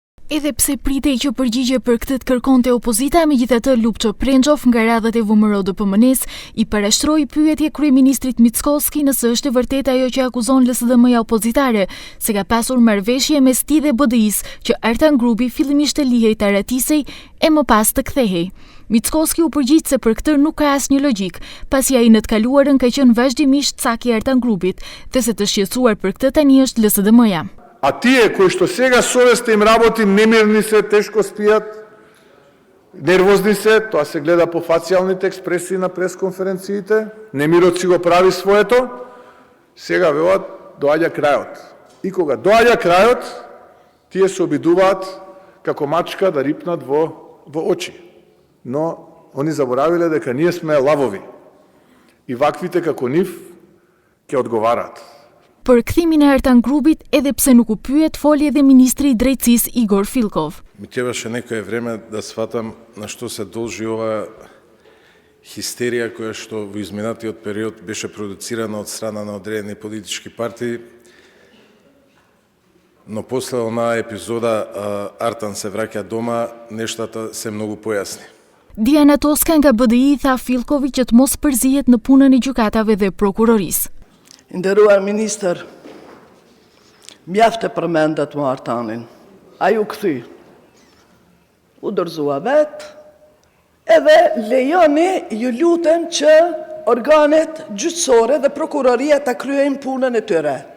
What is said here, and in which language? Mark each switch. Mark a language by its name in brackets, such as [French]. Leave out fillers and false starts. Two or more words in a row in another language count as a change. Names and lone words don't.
[Albanian] Edhe pse pritej që përgjigje për këtë të kërkonte opozita, megjithatë Lupço Prengjof nga radhët e VMRO DPMN-s i parashtroi pyetje kryeministrit Mickoski nëse është e vërtetë ajo që akuzon LSDM-ja opozitare, se ka pasur marrëveshje mes tij dhe BDI-s që Artan Grupi fillimisht të lihej të ratisej e më pas të kthehej. Mickoski u përgjigj se për këtë nuk ka asnjë logjik, pasi ai në të kaluarën ka qenë vazhdimisht cak i Artan Grupit, dhe se të shqetësuar për këtë tani është LSDM-ja. [Macedonian] А тие кои што сега совестта им работи, немирни се, тешко спијат, нервозни се, тоа се гледа по фацијалните експресии на пресконференциите, немирот си го прави своето, сега велат доаѓа крајот. И кога доаѓа крајот, тие се обидуваат како мачка да рипнат во очи. Но они заборавиле дека ние сме лавови и ваквите како нив ќе одговараат. [Albanian] Për kthimin e Artan Grupit, edhe pse nuk u pyet, foli edhe ministri i drejtësisë Igor Filkov. [Macedonian] Ми требаше некое време да сватам на што се должи ова хистерија која што во изминатиот период беше продуцирана од страна на одредени политички партии, но после онаа епизода Артан се враќа дома, нештата се многу појасни. [Albanian] Diana Toska nga BDI tha Filkovi që të mos përzihet në punën e gjykatave dhe prokurorisë. Nderuar ministër, mjaftë e përmendat më Artanin. Ai u kthy. U dorëzua vetë, edhe lejoni, ju lutem, që organet gjyqësore dhe prokuroria ta kryejnë punën e tyre.